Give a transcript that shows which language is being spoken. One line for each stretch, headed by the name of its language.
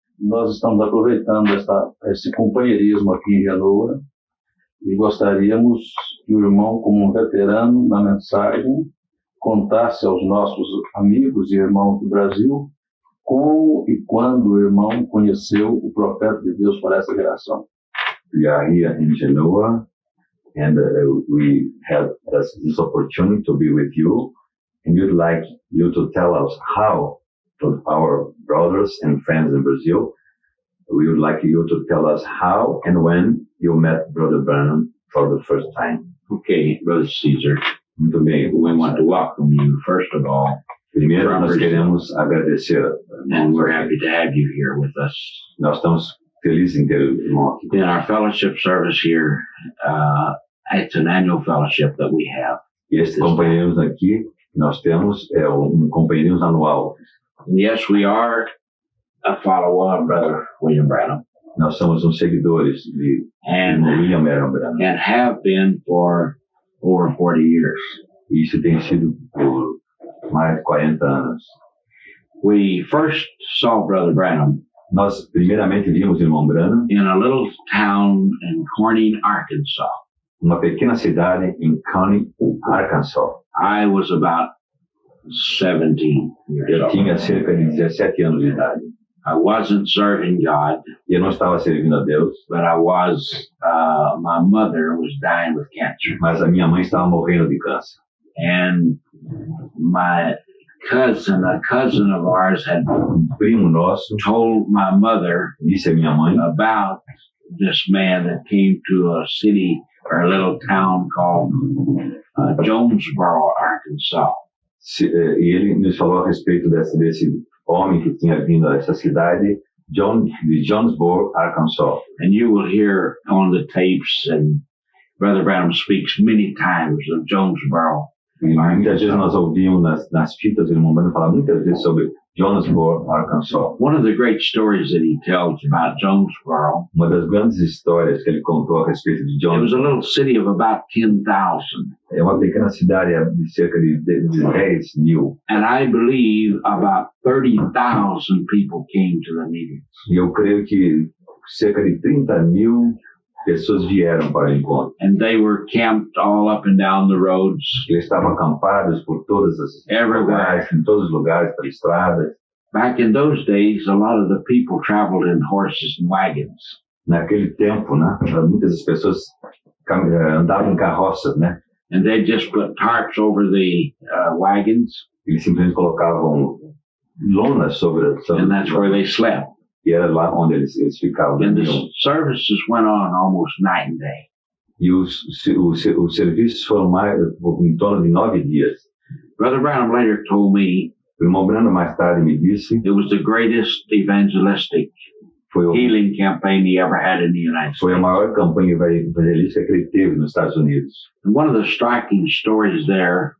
Portuguese: nós estamos aproveitando esse companheirismo aqui em Genoa e gostaríamos que o irmão, como um veterano na mensagem, contasse aos nossos amigos e irmãos do Brasil como e quando o irmão conheceu o profeta de Deus para essa geração.
English: We are here in Genoa, and we have this opportunity to be with you, and we'd like you to tell us how, to our brothers and friends in Brazil, we would like you to tell us how and when you met Brother Branham for the first time. Okay, Brother César,
Portuguese: Muito bem.
English: we want to welcome you, first of all,
Portuguese: Primeiro, nós queremos agradecer.
English: and we're happy to have you here with us.
Portuguese: Nós estamos felizes em ter o irmão aqui.
English: In our fellowship service here, it's an annual fellowship that we have.
Portuguese: E esse companheiros aqui que nós temos é companheiros anual.
English: Yes, we are a follower of Brother William Branham,
Portuguese: Nós somos seguidores de
English: and
Portuguese: William Branham.
English: have been for over 40 years.
Portuguese: E isso tem sido por mais de 40 anos.
English: We first saw Brother Branham
Portuguese: Nós, primeiramente, vimos o irmão Branham
English: in a little town in Corning, Arkansas.
Portuguese: numa pequena cidade em Corning, Arkansas.
English: I was about 17 years
Portuguese: Eu
English: old.
Portuguese: tinha cerca de 17 anos de idade.
English: I wasn't serving God,
Portuguese: E eu não estava servindo a Deus,
English: but my mother was dying with cancer.
Portuguese: mas a minha mãe estava morrendo de câncer.
English: And my cousin, a cousin of ours, had
Portuguese: Um primo nosso
English: told my mother
Portuguese: disse à minha mãe
English: about this man that came to a city or a little town called Jonesboro, Arkansas.
Portuguese: E ele nos falou a respeito desse homem que tinha vindo a essa cidade, de Jonesboro, Arkansas.
English: And you will hear on the tapes, and Brother Branham speaks many times of Jonesboro.
Portuguese: E muitas vezes nós ouvimos nas fitas do irmão Branham falar muitas vezes sobre Jonesboro, Arkansas.
English: One of the great stories that he tells about Jonesboro,
Portuguese: Uma das grandes histórias que ele contou a respeito de
English: it was
Portuguese: Jonesboro
English: a little city of about 10,000.
Portuguese: é uma pequena cidade de cerca de 10 mil.
English: And I believe about 30,000 people came to the meetings.
Portuguese: E eu creio que cerca de 30 mil pessoas vieram para o encontro.
English: And they were camped all up and down the roads.
Portuguese: Eles estavam acampados por todas as lugares, em todos os lugares, pelas estradas.
English: Back in those days, a lot of the people traveled in horses and wagons.
Portuguese: Naquele tempo, né, muitas das pessoas andavam em carroças, né?
English: And they just put tarps over the wagons,
Portuguese: Eles simplesmente colocavam lonas sobre
English: and that's where they slept.
Portuguese: e era lá onde eles ficavam.
English: And the
Portuguese: dormiam.
English: services went on almost night and day.
Portuguese: E os serviços foram mais em torno de 9 dias.
English: Brother Branham later told me
Portuguese: O irmão Branham mais tarde me disse
English: it was the greatest evangelistic
Portuguese: foi
English: healing campaign he ever had in the United States.
Portuguese: maior campanha evangelística que ele teve nos Estados Unidos.
English: And one of the striking stories there